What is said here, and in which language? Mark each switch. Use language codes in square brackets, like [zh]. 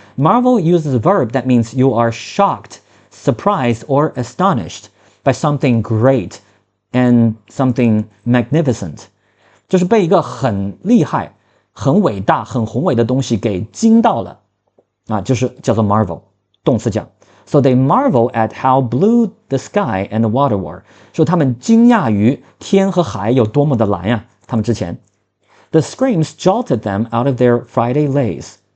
[en] Marvel uses a verb that means you are shocked, surprised, or astonished by something great and something magnificent. [zh] 就是被一个很厉害、很伟大、很宏伟的东西给惊到了啊，就是叫做 marvel 动词讲。 [en] So they marvel at how blue the sky and the water were. [zh] 说他们惊讶于天和海有多么的蓝呀。他们之前 [en] The screams jolted them out of their Friday lays.